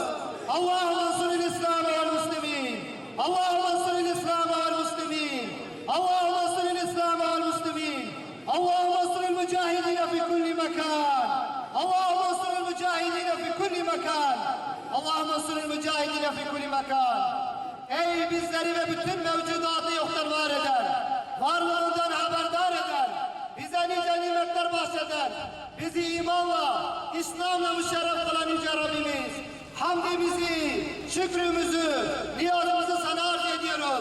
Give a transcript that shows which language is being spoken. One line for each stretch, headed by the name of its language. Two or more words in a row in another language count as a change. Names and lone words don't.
Arabic: اللهم انصر الإسلام والمسلمين. اللهم انصر الإسلام والمسلمين. اللهم انصر الإسلام والمسلمين. اللهم انصر المجاهدين في كل مكان. اللهم انصر المجاهدين في كل مكان. اللهم انصر المجاهدين في كل مكان.
Turkish: Ey bizleri ve bütün mevcudatı yoktan var eden, varlığından haberdar eden, bize nice nimetler bahşeden, bizi imanla, İslam'la müşerref kılan yüce Rabbimiz, hamdimizi, şükrümüzü, niyazımızı sana arz ediyoruz.